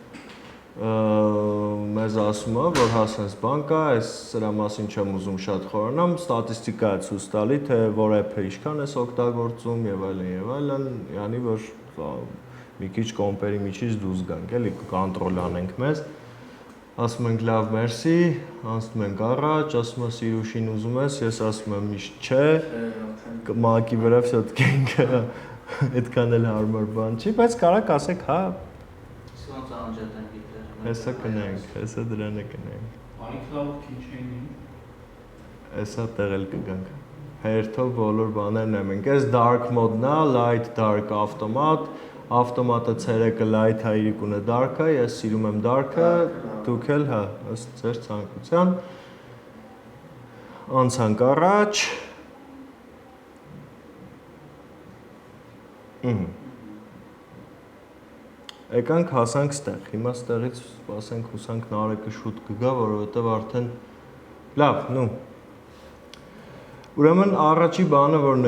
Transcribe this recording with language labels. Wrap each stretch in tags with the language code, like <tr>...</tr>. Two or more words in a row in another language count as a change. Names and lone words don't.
<hy>մեզ ասում է, որ հասենց բան կա, այս սրա մասին չեմ ուզում շատ խորանամ, ստատիստիկա է ցույց տալի, թե որ app-ը ինչքան ես օգտագործում եւ այլն, yani որ մի քիչ կոմպերի միջից դուրս գանք, էլի կոնտրոլ անենք մեզ։ Ասում ենք լավ, մերսի, անցնում ենք առաջ, ասում է Սիրուշին ուզում ես, ես ասում եմ միշտ չէ, մակի վրա все-таки ինքը այդքան էլ հարմար բան չի, բայց կարակ ասեք, հա, Ոնց անջատենք դերը։ հեսա կնենք, հեսա դրանը կնենք։ iCloud keychain-ին Հեսա տեղել կգանք։ Հերթով բոլոր բաներն եմ ենք, այս dark mode-ն է,</hy> <en>light, dark,</en> <hy>автомат, ավտոմատը ցերեկը light-ը իրիկունը dark-ը, ես սիրում եմ dark-ը, դուք էլ, հա, ըստ ձեր ցանկության։ Անցանք առաջ։ Եկանք հասանք ստեղ, հիմա ստեղից ասենք հուսանք Նարեկը շուտ կգա, որովհետև արդեն լավ, նու։ Ուրեմն առաջի բանը, որ</hy>